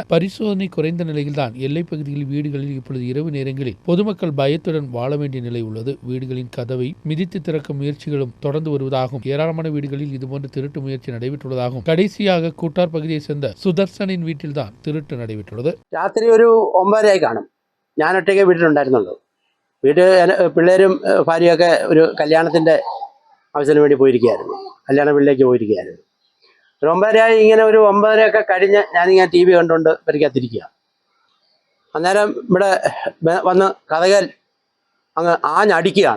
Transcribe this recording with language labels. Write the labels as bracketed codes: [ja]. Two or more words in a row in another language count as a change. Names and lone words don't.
[ta] பரிசோதனை குறைந்த நிலையில்தான் எல்லைப் பகுதியில் வீடுகளில் இப்பொழுது இரவு நேரங்களில் பொதுமக்கள் பயத்துடன் வாழ வேண்டிய நிலை உள்ளது. வீடுகளின் கதவை மிதித்து திறக்கும் முயற்சிகளும் தொடர்ந்து வருவதாகவும் ஏராளமான வீடுகளில் இதுபோன்ற திருட்டு முயற்சி நடைபெற்றுள்ளதாகவும் கடைசியாக கூட்டார் பகுதியை சேர்ந்த சுதர்சனின் வீட்டில்தான் திருட்டு நடைபெற்றுள்ளது. [ml] രാത്രി ഒരു 9:30 കാണും. ഞാൻ ഒറ്റയ്ക്ക് വീട്ടിലുണ്ടായിരുന്നുള്ളൂ. പിള്ളേരും ഭാര്യയൊക്കെ ഒരു കല്യാണത്തിൻ്റെ ആവശ്യത്തിന് വേണ്ടി പോയിരിക്കുകയായിരുന്നു. കല്യാണ വീട്ടിലേക്ക് പോയിരിക്കുകയായിരുന്നു. ഒരു 9:30 ഇങ്ങനെ ഒരു 9:30 കഴിഞ്ഞ് ഞാനിങ്ങനെ TV കണ്ടുകൊണ്ട് പരിക്കകത്തിരിക്കുക. അന്നേരം ഇവിടെ വന്ന് കതകൽ അങ്ങ് ആഞ്ഞടിക്കുകയാണ്.